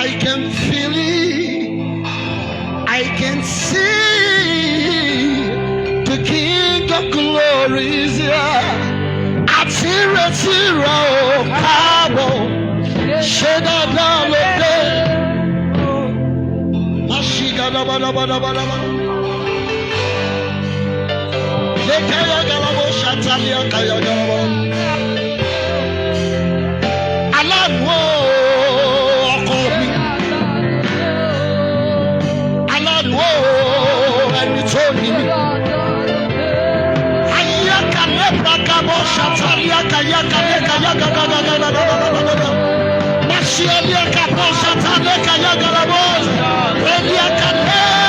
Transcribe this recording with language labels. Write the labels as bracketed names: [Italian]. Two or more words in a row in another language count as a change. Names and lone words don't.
[English] can feel it. I can see the King of Glory is here. Atira tira o kabo, sheda da lo de, mashiga da ba da ba da ba da ba. Lekaya galabo shatalia kaya galabo. [Yoruba] Alano ọkọ mi, alano ẹni tó ní mi. Shatalia kaya kaya kaya kaya kaya Mashialia kapo shatalia kaya kaya Elia kaya